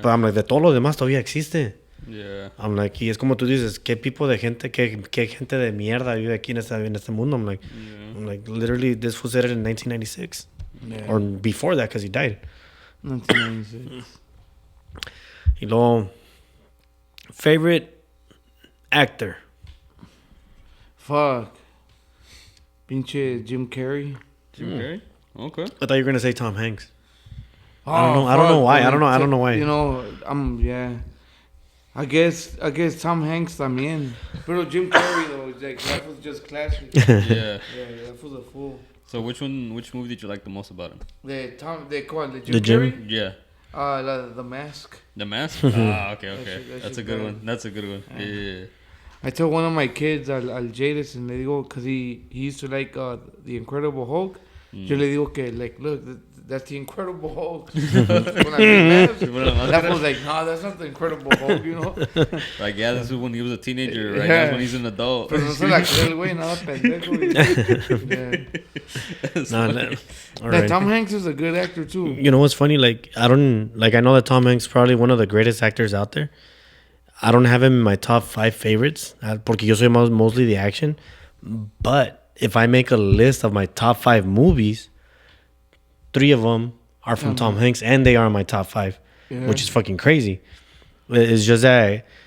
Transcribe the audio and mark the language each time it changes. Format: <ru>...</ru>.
<en>but I'm like,</en> <es>de todo lo demás todavía existe.</es> <en>Yeah. I'm like,</en> <es>y es como tú dices, qué tipo de gente, qué gente de mierda vive aquí en este mundo.</es> <en>I'm like, literally, this was said in 1996 Yeah. or before that, because he died. 1996.</en> <es>Y luego,</es> <en>favorite actor. Fuck. Pinche Jim Carrey. Jim Carrey? Okay. I thought you were gonna say Tom Hanks. Oh, I don't know why. I don't know why. You know, yeah. I guess Tom Hanks también.</en> <es>Pero</es> <en>Jim Carrey though, like that was just classic. Yeah. Yeah, that was a fool. So which movie did you like the most about him? The Jim The Jim? Carrey? Yeah. The Mask. The Mask? Okay. That That's a shit good bad. one. That's a good one. Yeah. I told one of my kids, al Jadis, and</en> <es>le digo,</es> <en>because he used to like The Incredible Hulk.</en> <es>Yo le digo que,</es> <en>like, look, that's the Incredible Hulk. When I meet Mavs, that was like, no, that's not the Incredible Hulk, you know? Like, yeah, this is when he was a teenager, right? Yeah. That's when he's an adult.</en> <es>Pero no se la cree el güey, nada pendejo.</es> <en>Yeah. Nah, nah. All Yeah, right. Tom Hanks is a good actor, too. You know what's funny? Like I know that Tom Hanks is probably one of the greatest actors out there. I don't have him in my top 5 favorites</en> <es>porque yo soy</es> <en>mostly the action. But if I make a list of my top 5 movies, 3 of them are from Tom Hanks, and they are in my top 5, which is fucking crazy. It's just that.</en>